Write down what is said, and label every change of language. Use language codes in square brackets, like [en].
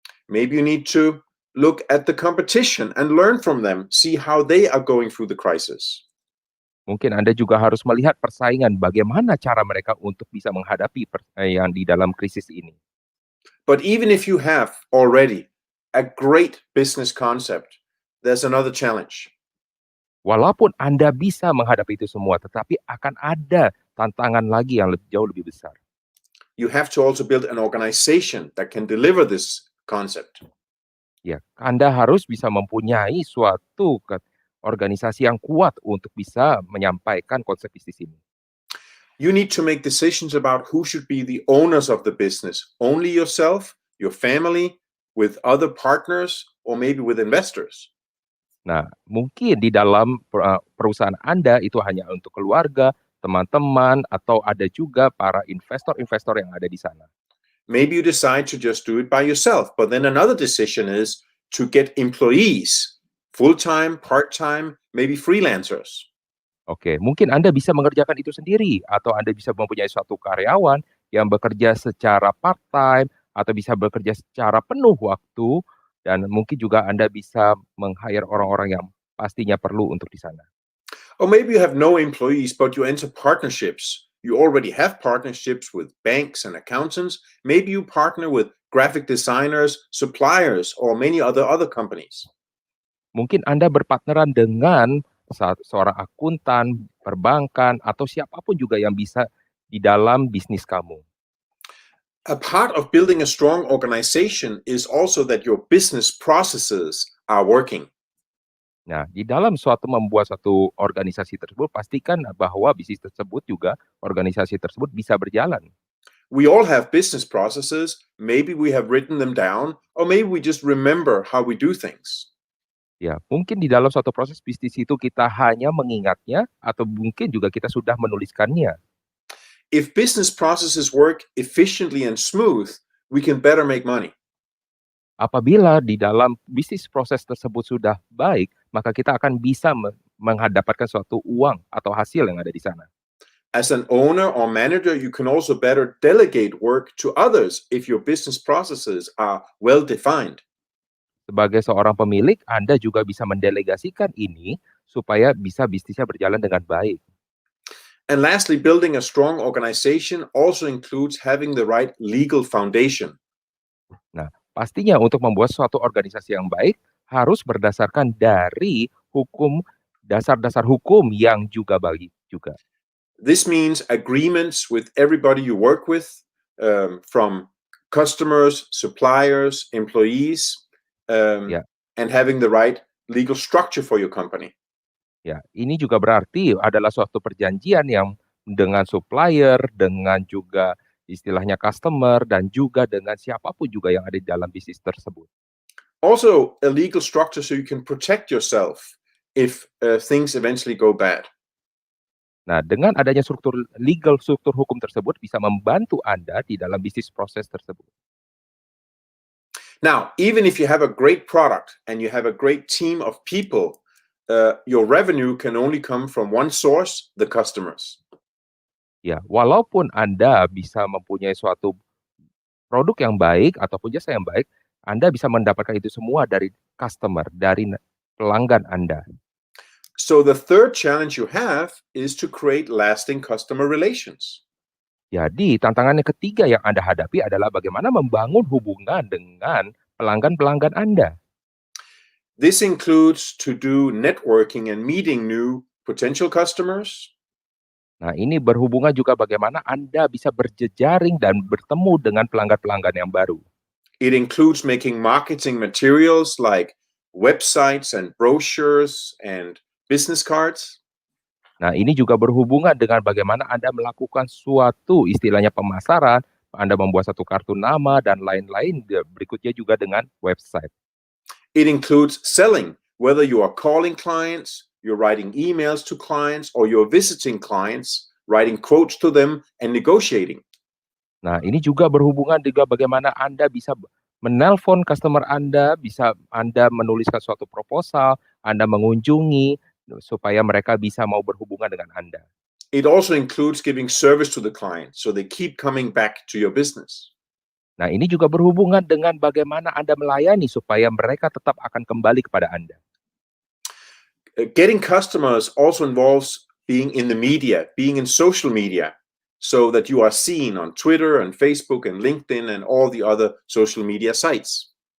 [en] Maybe you need to look at the competition and learn from them, see how they are going through the crisis. [id] Mungkin Anda juga harus melihat persaingan bagaimana cara mereka untuk bisa menghadapi yang di dalam krisis ini. [en] But even if you have already a great business concept, there's another challenge. [id] Walaupun Anda bisa menghadapi itu semua, tetapi akan ada tantangan lagi yang jauh lebih besar. [en] You have to also build an organization that can deliver this concept. [id] Ya, Anda harus bisa mempunyai suatu organisasi yang kuat untuk bisa menyampaikan konsep bisnis ini. [en] You need to make decisions about who should be the owners of the business. Only yourself, your family, with other partners, or maybe with investors. [id] Nah, mungkin di dalam perusahaan Anda itu hanya untuk keluarga, teman-teman, atau ada juga para investor-investor yang ada di sana. [en] Maybe you decide to just do it by yourself, but then another decision is to get employees, full-time, part-time, maybe freelancers. [id] Oke, mungkin Anda bisa mengerjakan itu sendiri, atau Anda bisa mempunyai suatu karyawan yang bekerja secara part-time, atau bisa bekerja secara penuh waktu, dan mungkin juga Anda bisa meng-hire orang-orang yang pastinya perlu untuk di sana. [en] Or maybe you have no employees, but you enter partnerships. You already have partnerships with banks and accountants. Maybe you partner with graphic designers, suppliers, or many other companies. [id] Mungkin Anda berpartneran dengan seorang akuntan, perbankan, atau siapapun juga yang bisa di dalam bisnis kamu. [en] A part of building a strong organization is also that your business processes are working. [id] Nah, di dalam membuat suatu organisasi tersebut, pastikan bahwa bisnis tersebut juga, organisasi tersebut bisa berjalan. [en] We all have business processes. Maybe we have written them down, or maybe we just remember how we do things. [id] Ya, mungkin di dalam suatu proses bisnis itu kita hanya mengingatnya, atau mungkin juga kita sudah menuliskannya. [en] If business processes work efficiently and smooth, we can better make money. [id] Apabila di dalam bisnis proses tersebut sudah baik, maka kita akan bisa mendapatkan suatu uang atau hasil yang ada di sana. [en] As an owner or manager, you can also better delegate work to others if your business processes are well defined. [id] Sebagai seorang pemilik, Anda juga bisa mendelegasikan ini supaya bisa bisnisnya berjalan dengan baik. [en] And lastly, building a strong organization also includes having the right legal foundation. [id] Nah, pastinya untuk membuat suatu organisasi yang baik harus berdasarkan dari dasar-dasar hukum yang juga baik juga. [en] This means agreements with everybody you work with, from customers, suppliers, employees, and having the right legal structure for your company. [id] Ya, ini juga berarti adalah suatu perjanjian yang dengan supplier, dengan juga istilahnya customer, dan juga dengan siapapun juga yang ada di dalam bisnis tersebut. [en] Also, a legal structure so you can protect yourself if things eventually go bad. [id] Nah, dengan adanya struktur hukum tersebut bisa membantu Anda di dalam bisnis proses tersebut. [en] Now, even if you have a great product and you have a great team of people, your revenue can only come from one source, the customers. [id] Ya, walaupun Anda bisa mempunyai suatu produk yang baik ataupun jasa yang baik, Anda bisa mendapatkan itu semua dari customer, dari pelanggan Anda. [en] So the third challenge you have is to create lasting customer relations. [id] Jadi, tantangan yang ketiga yang Anda hadapi adalah bagaimana membangun hubungan dengan pelanggan-pelanggan Anda. [en] This includes to do networking and meeting new potential customers. [id] Nah, ini berhubungan juga bagaimana Anda bisa berjejaring dan bertemu dengan pelanggan-pelanggan yang baru. [en] It includes making marketing materials like websites and brochures and business cards. [id] Nah, ini juga berhubungan dengan bagaimana Anda melakukan suatu istilahnya pemasaran, Anda membuat satu kartu nama dan lain-lain, berikutnya juga dengan website. [en] It includes selling, whether you are calling clients, you're writing emails to clients, or you're visiting clients, writing quotes to them, and negotiating. [id] Nah, ini juga berhubungan dengan bagaimana Anda bisa menelpon customer Anda, bisa Anda menuliskan suatu proposal, Anda mengunjungi, supaya mereka bisa mau berhubungan dengan Anda. [en] It also includes giving service to the client so they keep coming back to your business. [id] Nah, ini juga berhubungan dengan bagaimana Anda melayani supaya mereka tetap akan kembali kepada Anda. [en] Getting customers also involves being in the media, being in social media, so that you are seen on Twitter and Facebook and LinkedIn and all the other social media sites.